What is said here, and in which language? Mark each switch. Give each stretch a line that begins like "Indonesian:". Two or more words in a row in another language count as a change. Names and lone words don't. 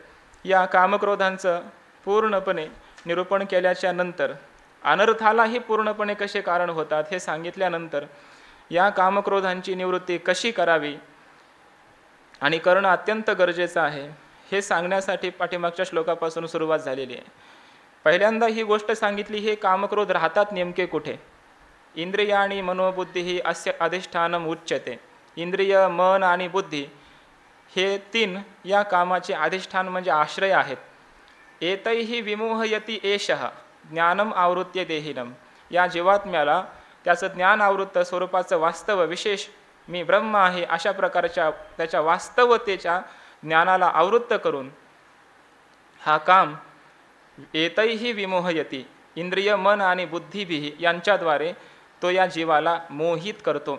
Marathi: या कामक्रोधांचं पूर्णपणे निरूपण केल्याच्या नंतर अनर्थालाही पूर्णपणे कसे कारण होतात हे सांगितल्यानंतर या कामक्रोधांची निवृत्ती कशी करावी आणि करणं अत्यंत गरजेचं आहे हे सांगण्यासाठी पाठीमागच्या श्लोकापासून सुरुवात झालेली आहे. पहिल्यांदा ही गोष्ट सांगितली, हे कामक्रोध राहतात नेमके कुठे. इंद्रिय आणि मनोबुद्धी ही
Sanskrit: अस्य अधिष्ठानम उच्यते.
Marathi: इंद्रिय, मन आणि बुद्धी हे तीन या कामाचे अधिष्ठान म्हणजे आश्रय आहेत.
Sanskrit: एतैहि विमोहयति एषः ज्ञानम आवृत्य देहिनम.
Marathi: या जीवात्म्याला त्याचं ज्ञान आवृत्त स्वरूपाचं वास्तव विशेष मी ब्रह्म आहे अशा प्रकारच्या त्याच्या वास्तवतेच्या ज्ञानाला आवृत्त करून हा काम
Sanskrit: एतैहि विमोहयति,
Marathi: इंद्रिय, मन आणि बुद्धीभी यांच्याद्वारे तो या जीवाला मोहित करतो.